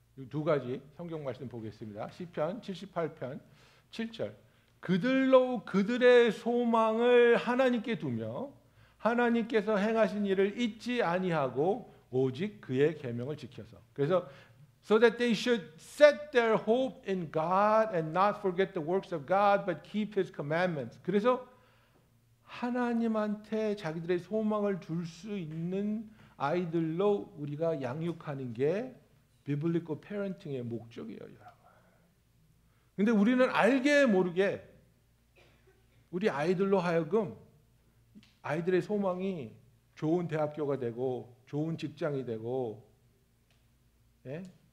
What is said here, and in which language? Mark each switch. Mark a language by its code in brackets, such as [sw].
[ko] 두 가지 성경 말씀 보겠습니다. 시편 78편 7절. 그들로 그들의 소망을 하나님께 두며 하나님께서 행하신 일을 잊지 아니하고 오직 그의 계명을 지켜서. 그래서 [en] so that they should set their hope in God and not forget the works of God but keep His commandments. [ko] 그래서 하나님한테 자기들의 소망을 둘 수 있는 아이들로 우리가 양육하는 게 비블리컬 페런팅의 목적이에요, 여러분. 근데 우리는 알게 모르게 우리 아이들로 하여금 아이들의 소망이 좋은 대학교가 되고 좋은 직장이 되고, 예?